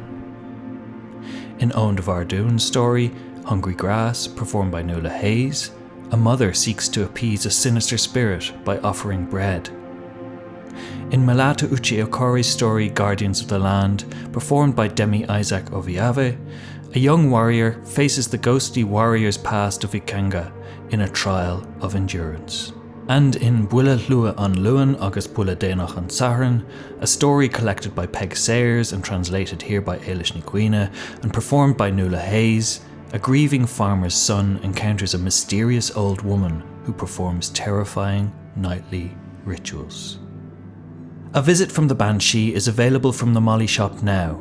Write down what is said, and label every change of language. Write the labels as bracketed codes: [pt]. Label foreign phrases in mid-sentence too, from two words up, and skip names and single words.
[en] In Oein DeBhairduin's story, Hungry Grass, performed by Nuala Hayes, a mother seeks to appease a sinister spirit by offering bread. In Melatu Uche Okorie's story Guardians of the Land, performed by Demi Isaac Oviawe, a young warrior faces the ghostly Warriors Past of Ikenga in a trial of endurance. And in Buille Luath an Luain agus Buille Déanach an tSathairn, a story collected by Peig Sayers and translated here by Éilís Ní Dhuibhne and performed by Nuala Hayes, a grieving farmer's son encounters a mysterious old woman who performs terrifying nightly rituals. A Visit from the Banshee is available from the MoLI shop now.